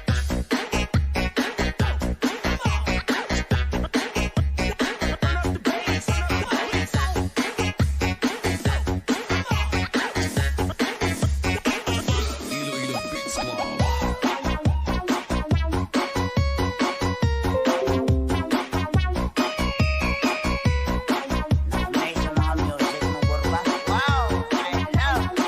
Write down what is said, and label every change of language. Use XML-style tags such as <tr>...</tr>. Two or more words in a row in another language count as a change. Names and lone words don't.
<en>Iloilo Beats Club.</en> <tl>Nice yung mga music mo, Burba.</tl> <en>Wow! I love!</en>